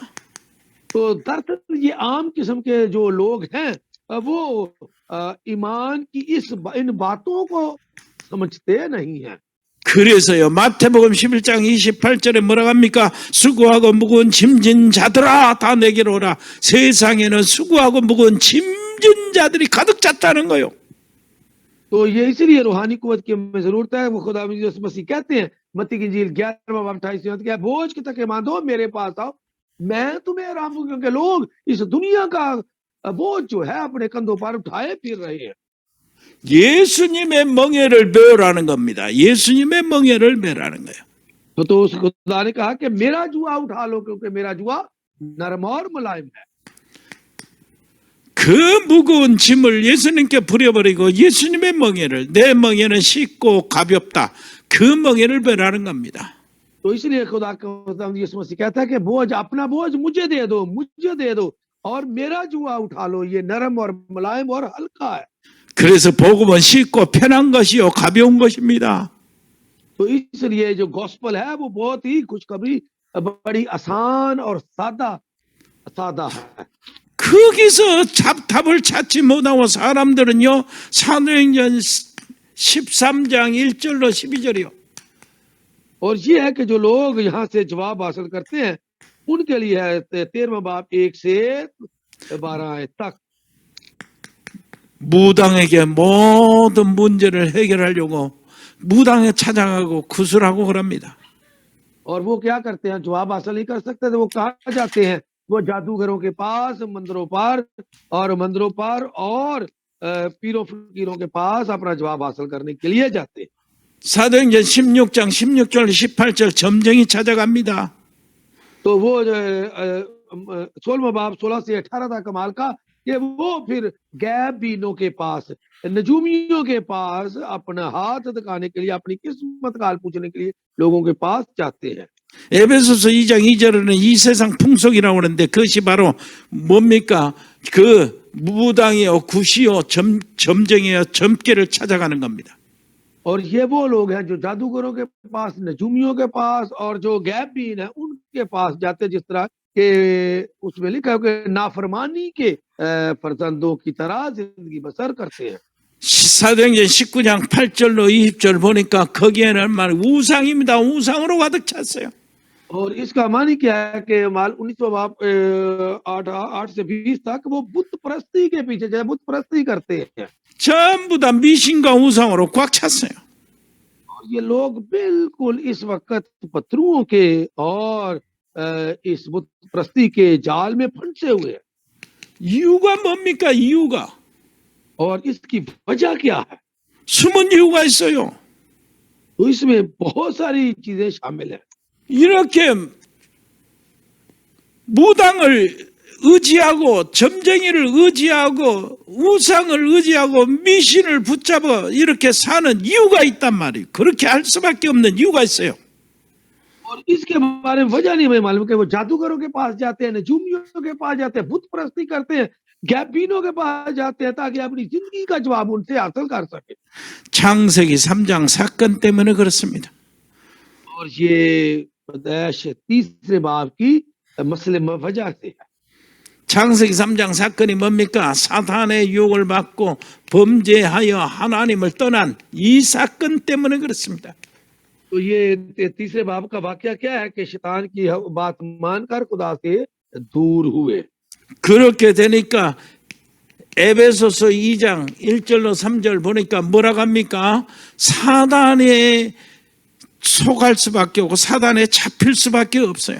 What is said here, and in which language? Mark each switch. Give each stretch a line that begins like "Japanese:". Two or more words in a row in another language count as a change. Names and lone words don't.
Urdu: تو دراصل یہ عام قسم کے جو لوگ ہیں وہ ایمان کی ان باتوں کو سمجھتے نہیں ہیں.
Korean: 그래서요, 마태복음 11장 28절에 뭐라고 합니까? 수고하고 무거운 짐진 자들아 다 내게로 오라. 세상에는 수고하고 무거운 짐진 자들이 가득 찼다는 거요.
Urdu: تو یہ اسی لیے روحانی قوت کی ہمیں ضرورت ہے. وہ خدا مسیح کہتے ہیں متی کی انجیل 11واں باب 28 کیا بوجھ کے تکے باندھو میرے پاس آؤ میں تمہیں آرام دوں گا، کیونکہ لوگ اس دنیا کا بوجھ جو ہے اپنے کندھوں پر اٹھائے پھر رہے ہیں.
Korean: 예수님의 멍에를 메우라는 겁니다. 예수님의 멍에를 메라는 거예요.
Urdu: تو اس خدا نے کہا کہ میرا جوا اٹھا لو، کیونکہ میرا جوا نرم اور ملائم ہے.
Korean: 그 무거운 짐을 예수님께 부려버리고 예수님의 멍에를, 내 멍에는 쉽고 가볍다, 그 멍에를 베라는 겁니다.
Urdu: تو اس لیے خدا یسوع مسیح کہتا ہے کہ بوجھ اپنا بوجھ مجھے دے دو اور میرا جوا اٹھا لو، یہ نرم اور ملائم اور ہلکا ہے.
Korean: 그래서 복음은 쉽고 편한 것이요 가벼운 것입니다.
Urdu: تو اس لیے جو گاسپل ہے وہ بہت ہی خوشخبری بڑی آسان اور سادہ ہے.
Korean: 거기서 답을 찾지 못하고 사람들은요, 사도행전 13장 1절로 12절이요.
Urdu: اور یہ ہے کہ جو لوگ یہاں سے جواب حاصل کرتے ہیں ان کے لیے ہے 13واں باب 1 سے 12 تک.
Korean: 무당에게 모든 문제를 해결하려고 무당에 찾아가고 구슬하고 그럽니다.
Urdu: اور وہ کیا کرتے ہیں، جواب حاصل نہیں کر سکتے تو وہ کہاں جاتے ہیں، وہ جادوگروں کے پاس، مندروں پر اور پیروں فقیروں کے پاس اپنا جواب حاصل کرنے کے لیے جاتے ہیں.
Korean: 사도행전 16장 16절 18절 점쟁이 찾아갑니다.
Urdu: تو وہ 16واں باب 16 سے 18 تک کمال کا کہ وہ پھر غیبینوں کے پاس، نجومیوں کے پاس اپنا ہاتھ دکھانے کے لیے، اپنی قسمت کا حال پوچھنے کے لیے لوگوں کے پاس جاتے ہیں.
Korean: 에베소서 2장 2절에는 이 세상 풍속이라고 하는데 그것이 바로 뭡니까? 그 무당이요, 구시요, 점쟁이요, 점괘를 찾아가는 겁니다.
Urdu: اور یہ وہ لوگ ہیں جو جادوگروں کے پاس، نجومیوں کے پاس اور جو غیبین ہے ان کے پاس جاتے ہیں، جس طرح کے اس میں لکھا ہے کہ نافرمانی کے فرزندوں کی طرح زندگی بسر کرتے ہیں.
Korean: 사도행전 19장 8절로 20절 보니까 거기에는 말 우상입니다. 우상으로 가득 찼어요.
Urdu: اور اس کا معنی کیا ہے کہ مال 19واں باب 8 سے 20 تک وہ بت پرستی کے پیچھے جو بت پرستی کرتے ہیں.
Korean: 전부 다 미신과 우상으로 꽉 찼어요.
Urdu: اور یہ لوگ بالکل اس وقت پتھروں کے اور اس بت پرستی کے جال میں پھنسے ہوئے ہیں.
Korean: 이유가 뭡니까? 이유가
Urdu: اور اس کی وجہ کیا ہے?
Korean: 숨은 이유가 있어요.
Urdu: تو اس میں بہت ساری چیزیں شامل ہیں.
Korean: 이렇게 무당을 의지하고 점쟁이를 의지하고 우상을 의지하고 미신을 붙잡아 이렇게 사는 이유가 있단 말이에요. 그렇게 할 수밖에 없는 이유가 있어요.
Urdu: اور اس کے بارے میں وجہ نہیں ہمیں معلوم کہ وہ جادوگروں کے پاس جاتے ہیں، نجومیوں کے پاس جاتے ہیں، بت پرستی کرتے ہیں، غیبینوں کے پاس جاتے ہیں تاکہ اپنی زندگی کا جواب ان سے حاصل کر سکے.
Korean: 창세기 3장 사건 때문에 그렇습니다.
Urdu: اور یہ پیدائش 3 باب کی مسلے وجہ سے ہے.
Korean: 창세기 3장 사건이 뭡니까? 사탄의 유혹을 받고 범죄하여 하나님을 떠난 이 사건 때문에 그렇습니다.
Urdu: تو یہ 3 باب کا واقعہ کیا ہے کہ شیطان کی بات مان کر خدا سے دور ہوئے.
Korean: 그렇게 되니까 에베소서 2장 1절로 3절 보니까 뭐라고 합니까? 사단에 속할 수밖에 없고 사단에 잡힐 수밖에 없어요.